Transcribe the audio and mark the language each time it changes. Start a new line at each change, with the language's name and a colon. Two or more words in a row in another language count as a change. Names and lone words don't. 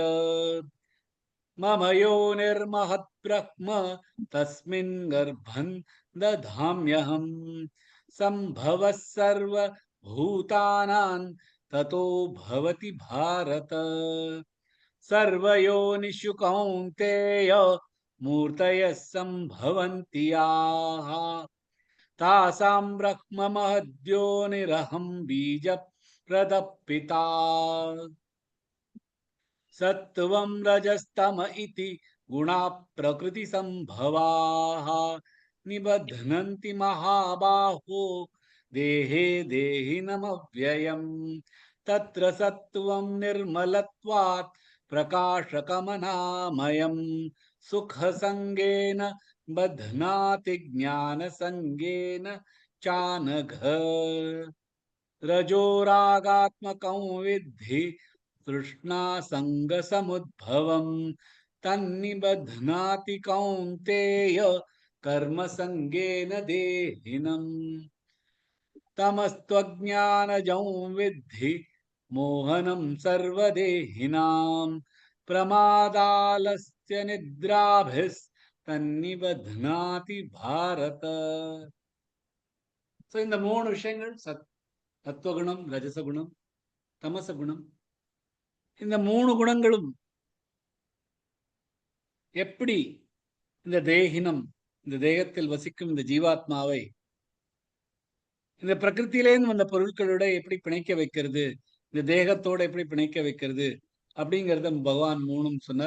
Sanskrit: मम योनिर्महद्ब्रह्म तस्मिन् गर्भं दधाम्यहम् सम्भवः सर्वभूतानां ततो भवति भारत सर्वयोनिषु कौन्तेय मूर्तयः सम्भवन्ति याः तासां ब्रह्ममहद्योनिरहं बीजप्रदः सत्त्वं रजस्तम इति गुणाः प्रकृतिसम्भवाः निबध्नन्ति महाबाहो देहे देहिनमव्ययम् तत्र सत्त्वं निर्मलत्वात् प्रकाशकमनामयम् सुखसङ्गेन बध्नाति ज्ञानसङ्गेन चानघ रजोरागात्मकं विद्धि तृष्णासङ्गसमुद्भवम् तन्निबध्नाति कौन्तेय कर्मसङ्गेन देहिनम् तमस्त्वज्ञानजं विद्धि मोहनं सर्वदेहिनां प्रमादालस्य निद्राभिस्तन्निबध्नाति भारत.
Tamil: So இந்த மூணு விஷயங்கள் சத்வகுணம், ரஜசகுணம், தமசகுணம், இந்த மூணு குணங்களும் எப்படி இந்த தேகினம், இந்த தேகத்தில் வசிக்கும் இந்த ஜீவாத்மாவை இந்த பிரகிருத்திலேருந்து வந்த பொருட்களோட எப்படி பிணைக்க வைக்கிறது, இந்த தேகத்தோட எப்படி பிணைக்க வைக்கிறது அப்படிங்கிறத பகவான் மூணும் சொன்னார்.